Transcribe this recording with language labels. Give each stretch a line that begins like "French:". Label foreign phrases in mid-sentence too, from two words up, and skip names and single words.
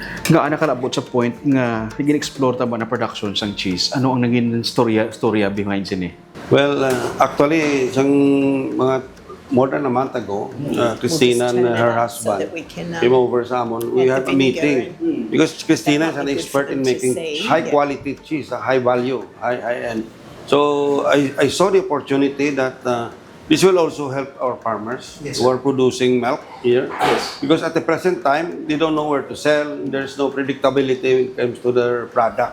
Hiligaynon: Nga ana kalabot sa point nga gin-explore ta ba na production sang cheese? Ano ang naging storya behind sini?
English: Well, actually,
Hiligaynon: isang mga
English: more than a month ago, Christina and her husband came over
Hiligaynon: sa amon.
English: We had a meeting because Christina is an expert in making high quality cheese, high value, high end. So I saw the opportunity that this will also help our farmers who are producing milk here. Because at the present time, they don't know where to sell. There's no predictability when it comes to their product.